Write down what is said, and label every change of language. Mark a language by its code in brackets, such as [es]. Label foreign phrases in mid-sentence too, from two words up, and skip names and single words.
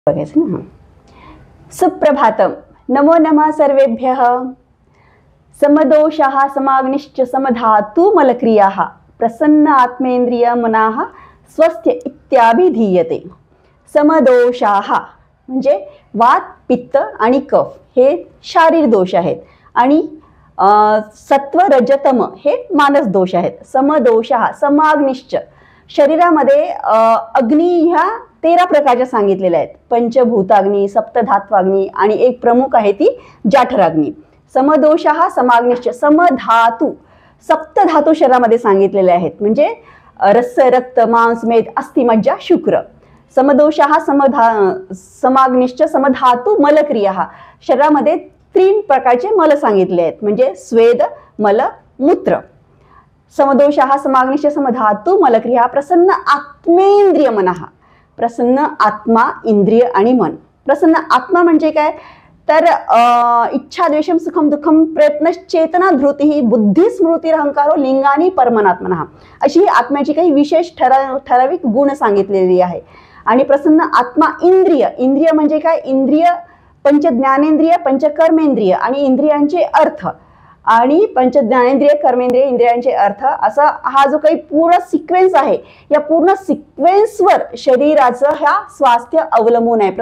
[mr] बघायचं ना. [sa] सुप्रभातम. नमो नमः सर्वेभ्यः. समदोषाः समाग्निश्च समधातु मलक्रियाः प्रसन्न आत्मेंद्रिय मनाः स्वस्थ्य इत्याभिधीयते. [mr] समदोषाः म्हणजे वात, पित्त आणि कफ हे शारीर दोष आहेत आणि सत्व, रजतम हे मानस दोष आहेत. [sa] समदोषाः समाग्निश्च [mr] शरीरामध्ये अग्नी ह्या 13 प्रकारच्या सांगितलेल्या आहेत. पंचभूताग्नी, सप्तधात्वाग्नी आणि एक प्रमुख आहे ती जाठराग्नी. [sa] समदोषाः समाग्निश्च समधातू [mr] सप्तधातू शरीरामध्ये सांगितलेले आहेत, म्हणजे रस, रक्त, मांस, मेद, अस्थि, मज्जा, शुक्र. [sa] समदोषाः समाग्निश्च समधातू मलक्रियाः [mr] शरीरामध्ये 3 प्रकारचे मल सांगितले आहेत, म्हणजे स्वेद, मल, मूत्र. [sa] समदोषाः समाग्निश्च समधातु मलक्रिया प्रसन्न आत्मेंद्रिय मनः. [mr] प्रसन्न आत्मा, इंद्रिय आणि मन. प्रसन्न आत्मा म्हणजे काय तर इच्छा, [sa] द्वेषम, सुखम, दुःखम, प्रयत्न, चेतना, धृती, बुद्धी, स्मृती, अहंकारो, लिंगानी परमात्मनः [mr] अशी ही आत्म्याची काही विशेष ठराविक गुण सांगितलेली आहे. आणि प्रसन्न आत्मा इंद्रिय. इंद्रिय म्हणजे काय, इंद्रिय पंच ज्ञानेंद्रिय, पंच कर्मेंद्रिय आणि इंद्रियांचे अर्थ आणि पंच ज्ञानेंद्रिय, कर्मेंद्रिय, इंद्रियांचे अर्थ असा हा जो काही पूर्ण सिक्वेन्स आहे, या पूर्ण सिक्वेन्सवर शरीराचं ह्या स्वास्थ्य अवलंबून आहे.